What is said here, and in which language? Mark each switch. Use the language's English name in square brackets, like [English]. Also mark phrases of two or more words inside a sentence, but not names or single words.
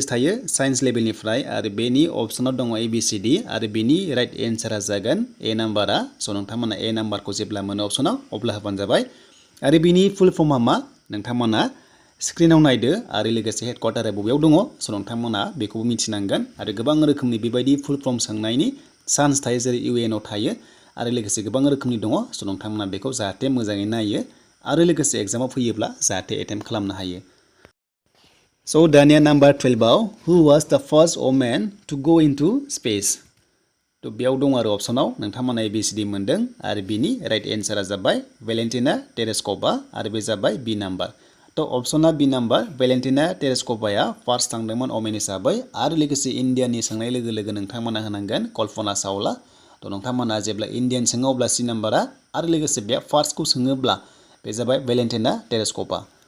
[Bodo] थायो साइन्स लेभेलनिफ्राय आरो बेनि अप्सनाव दङ ABCD आरो बेनि [English] right answer [Bodo] जागोन ए नाम्बारा स' नोंथांमोना ए नाम्बारखौ जेब्ला मोनो अप्सनाव अब्ला होबानो जाबाय आरो बिनि [English] full form [Bodo] मा नोंथांमोना स्क्रिनाव नायदो आरो लोगोसे हेडक्वार्टारा बबेयाव दङ स' नोंथांमोना बेखौबो मिथिनांगोन आरो गोबां रोखोमनि बेबायदि [English] full form [Bodo] सोंनायनि चान्स थायो जेरै UNआव थायो आरो लोगोसे गोबां रोखोमनि दङ स' नोंथांमोना बेखौ जाहाथे मोजाङै नायो आरो लोगोसे एग्जामाव फैयोब्ला जाहाथे एटेम्प खालामनो हायो स' दानिया नाम्बार 12आव [English] who was the first woman to go into space [Bodo] थ' बेयाव दं आरो अप्सनाव नोंथांमोना ABCD मोन्दों आरो बिनि [English] right answer [Bodo] जाबाय भेलेन्टिना टेरेस्क'भा आरो बे जाबाय बि नाम्बार थ' अप्सना बि नाम्बार भेलेन्टिना टेरेस्क'भाया फार्स्ट थांदोंमोन वमेन हिसाबै आरो लोगोसे इन्डियानि सोंनाय लोगो लोगो नोंथांमोना होनांगोन कल्पना चावला थ' नोंथांमोना जेब्ला इन्डियान सोङो अब्ला सि नाम्बारा आरो लोगोसे बे फार्स्टखौ सोङोब्ला बे जाबाय भेलेन्टिना टेरेस्क'भा